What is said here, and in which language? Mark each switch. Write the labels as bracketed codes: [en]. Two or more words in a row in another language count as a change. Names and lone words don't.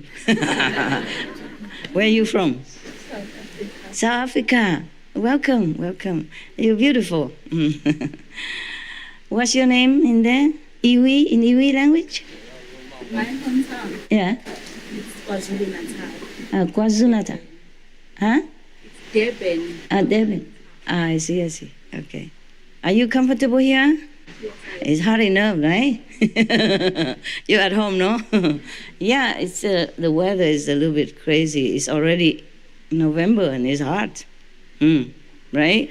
[en] Where are you from? South Africa. Welcome, welcome. You're beautiful. What's your name in there? Iwi, in Iwi language? My hometown. Yeah. It's KwaZulu-Natal. KwaZulu-Natal. Huh? Durban. Durban. I see. Okay. Are you comfortable here? Yes, It's hard enough, right? You're at home, no? Yeah, it's the weather is a little bit crazy. It's already November and it's hot. Right?